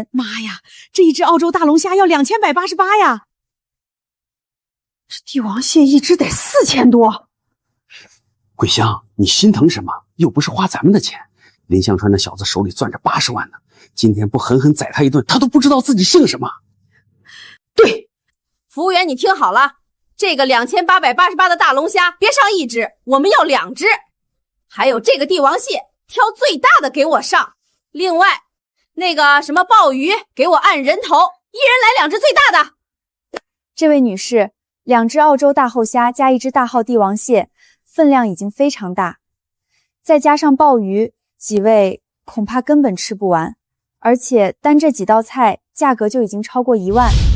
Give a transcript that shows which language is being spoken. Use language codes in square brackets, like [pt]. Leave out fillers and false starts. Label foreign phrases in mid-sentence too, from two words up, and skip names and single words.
[zh] 媽呀，這一隻澳洲大龍蝦要2188呀！這帝王蟹一隻得4000多。桂香，你心疼什麼？又不是花咱們的錢。林向川那小子手裡攥着80萬呢，今天不狠狠宰他一頓，他都不知道自己姓什麼。对，服務員，你听好了。這個2888的大龍蝦，別上1隻，我們要2隻。還有這個帝王蟹，挑最大的給我上。另外，那個什麼鮑魚，給我按人頭，一人來2隻最大的。這位女士，2隻澳洲大厚蝦加1隻大號帝王蟹，分量已經非常大，再加上鮑魚，幾位恐怕根本吃不完，而且單這幾道菜價格就已經超過1萬。